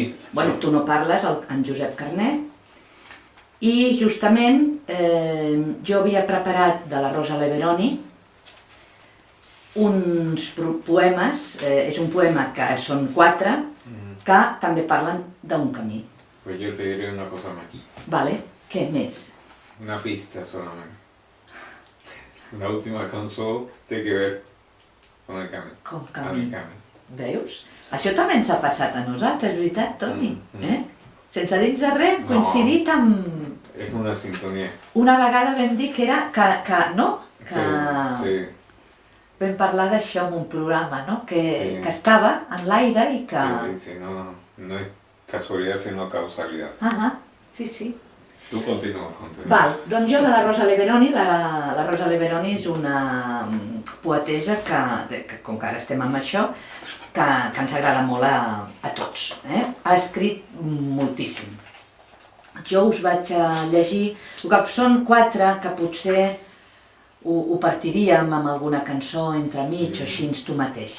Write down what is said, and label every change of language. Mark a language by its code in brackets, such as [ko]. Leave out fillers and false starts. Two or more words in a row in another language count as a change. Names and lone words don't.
[ca] Bueno, tu no parles, en Josep Carné. I justament jo havia preparat de la Rosa Leveroni uns poemes, és un poema que són 4, que també parlen d'un camí. [es] Pues yo te diré una cosa más. [ca] Vale, què més? [es] Una pista solamente. La última canción tiene que ver con el camino. [ca] Com [es] Con [ca] camí. [es] el camino. [ca] Veus? Això també ens ha passat a nosaltres, veritat, Toni? Sense dir-nos res, coincidit amb... Es una sintonía. Una vegada vam dir que era... que no? Que... Sí, Vam parlar d'això en un programa, no? Sí. Que estava en l'aire i que... [es] sí, no es casualidad sino causalidad. Sí. Tú continúa. [ca] Val, doncs jo de la Rosa Leveroni, la Rosa Leveroni és una poetessa que com que ara estem amb això, que ens agrada molt a tots. Ha escrit moltíssim. Jo us vaig a llegir, que són 4 que potser ho partiríem amb alguna cançó entremig o així tu mateix.